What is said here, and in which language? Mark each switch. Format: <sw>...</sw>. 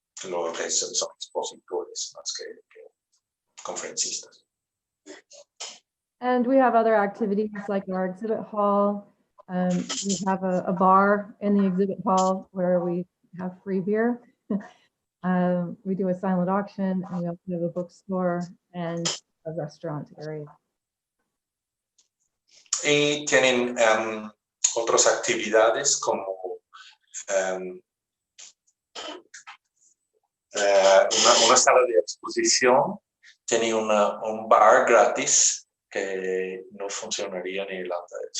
<es>Lo que son expositores más que conferencistas.</es> <en>And we have other activities like our exhibit hall. We have a bar in the exhibit hall where we have free beer. We do a silent auction, and we also have a bookstore and a restaurant area.</en> <es>Y tienen otras actividades como una sala de exposición, tiene un bar gratis que no funcionaría en Irlanda.</es>